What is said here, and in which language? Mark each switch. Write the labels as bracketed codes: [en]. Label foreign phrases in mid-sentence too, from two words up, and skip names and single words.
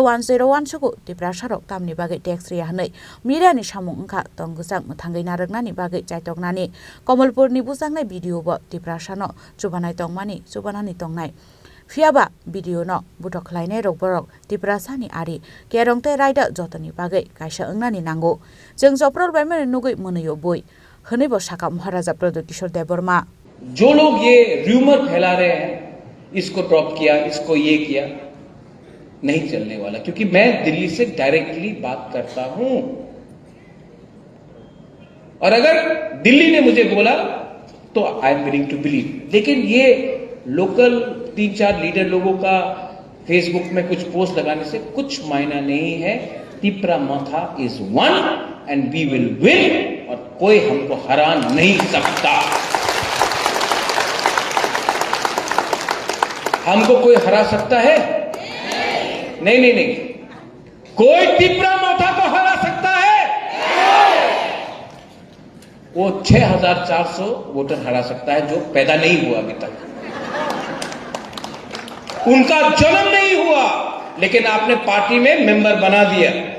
[trp] 101 suku Tiprasharok tamni bagai tax ria hnai media ni samung kha tonggusang muthangai naraknani bagai chaitoknani Komalpur ni busangnai video bo Tiprasano chubanai tongmani chubanani tongnai Fiaba video no butok laine rok borok tiprasani ari kerongte raida jotoni bagai kaisa engnani nango jeng joprol baimane nugui monoyo boi hne bo saka Maharaja Pradukisho Deborma। [hi] जो लोग ये रूमर फैला रहे हैं इसको ड्रॉप किया, इसको ये किया, नहीं चलने वाला, क्योंकि मैं दिल्ली से डायरेक्टली बात करता हूं और अगर दिल्ली ने मुझे बोला तो [en] I am willing to believe. [hi] लेकिन ये लोकल 3-4 लीडर लोगों का फेसबुक में कुछ पोस्ट लगाने से कुछ मायना नहीं है। तिपरा मोथा [en] is one and we will win [hi] और कोई हमको हरा नहीं सकता। हमको कोई हरा सकता है? नहीं नहीं नहीं, कोई तिपरा मोथा को हरा सकता है? वो 6400 वोटर हरा सकता है जो पैदा नहीं हुआ अभी तक, उनका जन्म नहीं हुआ, लेकिन आपने पार्टी में मेंबर बना दिया।